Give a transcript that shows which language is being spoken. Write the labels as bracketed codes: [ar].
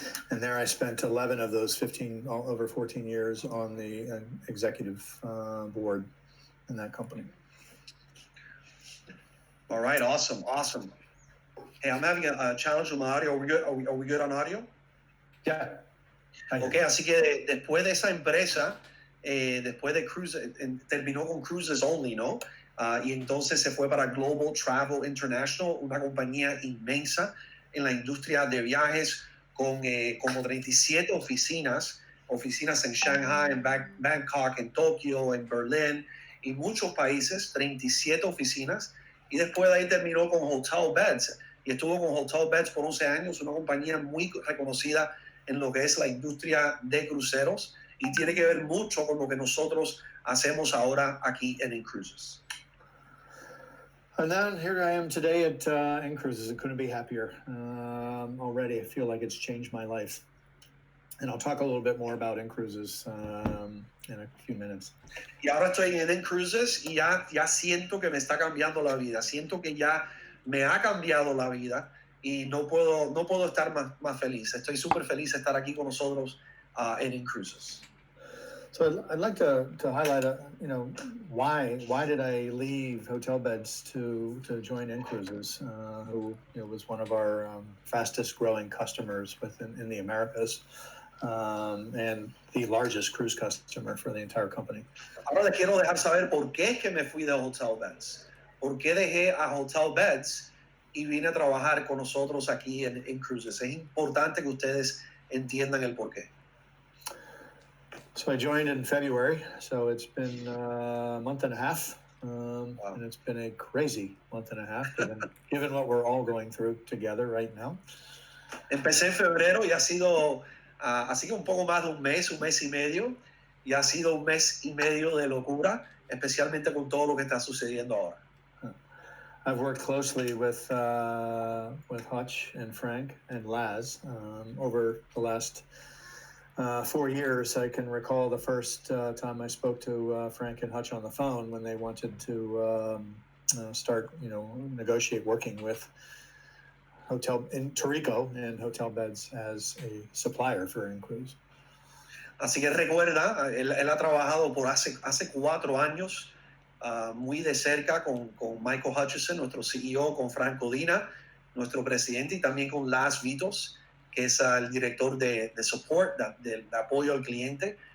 [en] And there I spent 11 of those over 14 years on the executive board in that company. All right, awesome. Hey, I'm having a challenge with my audio. Are we good? Are we good on audio? Yeah. [es] Ok, así que después de esa empresa, después de Cruises, terminó con Cruises Only, ¿no? Y entonces se fue para Global Travel International, una compañía inmensa en la industria de viajes con como 37 oficinas en Shanghai, en Bangkok, en Tokio, en Berlín y muchos países, 37 oficinas. Y después de ahí terminó con Hotel Beds. Y estuvo con Hotel Beds por 11 años, una compañía muy reconocida en lo que es la industria de cruceros y tiene que ver mucho con lo que nosotros hacemos ahora aquí en Incruises. [en] And then here I am today at Incruises. I couldn't be happier. Already, I feel like it's changed my life. And I'll talk a little bit more about Incruises in a few minutes. [es] Y ahora estoy en Incruises y ya siento que me está cambiando la vida. Siento que ya me ha cambiado la vida y no puedo estar más feliz. Estoy súper feliz de estar aquí con nosotros en Incruises. [en] So I'd like to highlight, why did I leave Hotel Beds to join Incruises, who was one of our fastest growing customers in the Americas, and the largest cruise customer for the entire company. [es] Ahora les quiero dejar saber por qué es que me fui de Hotel Beds. ¿Por qué dejé a Hotel Beds y vine a trabajar con nosotros aquí en Incruises? Es importante que ustedes entiendan el por qué. [en] So I joined in February, so it's been a month and a half, wow. And it's been a crazy month and a half, given what we're all going through together right now. [es] Empecé en febrero y ha sido así que un poco más de un mes y medio, y ha sido un mes y medio de locura, especialmente con todo lo que está sucediendo ahora. [en] I've worked closely with Hutch and Frank and Laz over the last 4 years. I can recall the first time I spoke to Frank and Hutch on the phone when they wanted to start, negotiate working with Hotel in Torrico and Hotel Beds as a supplier for Incruises. [es] Así que recuerda, él ha trabajado por hace 4 años muy de cerca con Michael Hutchison, nuestro CEO, con Frank Codina, nuestro presidente, y también con Laz Vitos, que es el director de support, de apoyo al cliente.